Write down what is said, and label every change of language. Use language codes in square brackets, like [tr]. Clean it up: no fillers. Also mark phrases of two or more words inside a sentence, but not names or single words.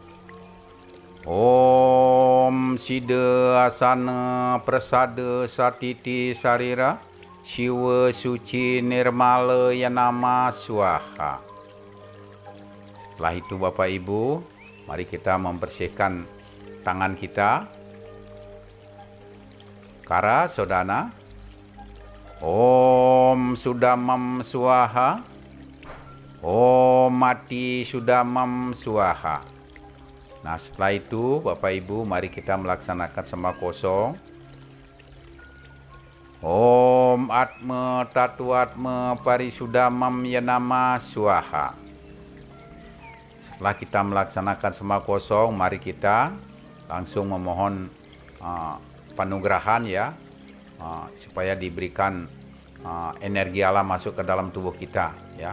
[sa] Om Siddha Asana Prasada Satiti Sarira Siwa Suci Nirmala Yanama Swaha. [id] Setelah itu Bapak Ibu, mari kita membersihkan tangan kita. [sa] Kara Sodana. Om Sudamam Swaha. Om Mati Sudamam Swaha. [id] Nah, setelah itu Bapak Ibu mari kita melaksanakan sembah kosong. [sa] Om Atma Tatuatma Parisudamam Yanama Swaha. [id] Setelah kita melaksanakan sembah kosong, mari kita langsung memohon panugrahan ya, supaya diberikan energi alam masuk ke dalam tubuh kita ya.